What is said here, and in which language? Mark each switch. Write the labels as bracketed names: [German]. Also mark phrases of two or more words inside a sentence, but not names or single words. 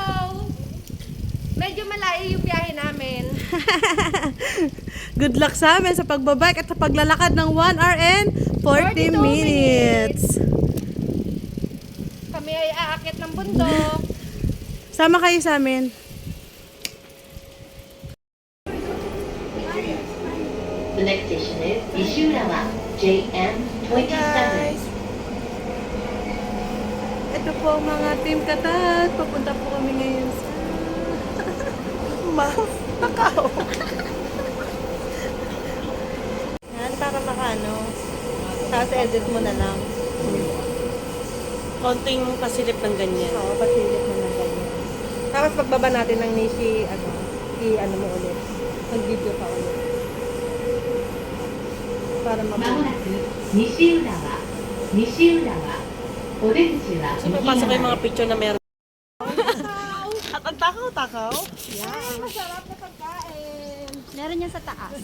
[Filipino] Medyo malayo yung biyahe namin. Good luck sa amin sa pagbabike at sa paglalakad ng [English] 1 hour and 40 [Filipino] 42 minutes. Kami ay aakit ng bundok. Sama kayo sa amin. [English] The next station is Ishurawa, JM27. [Filipino] Ito po ang mga team katat. Papunta po kami ngayon sa... Takao. Yan, para makano. Tapos edit mo na lang. Konting pasilip ng ganyan. Oo, pasilip mo na ganyan. Tapos pagbaba natin ng nishi, i-ano mo ulit. Mag-video pa ulit. Para [Japanese] まもな [Filipino] mapulot. [Japanese] く西浦和、西浦和、お出口は [Filipino] So, [Japanese] 右 [Filipino] papasok ko yung [Japanese] 側 [Filipino] mga picture na meron. At ang takaw-takaw. Masarap na pagkain. Meron yan sa taas.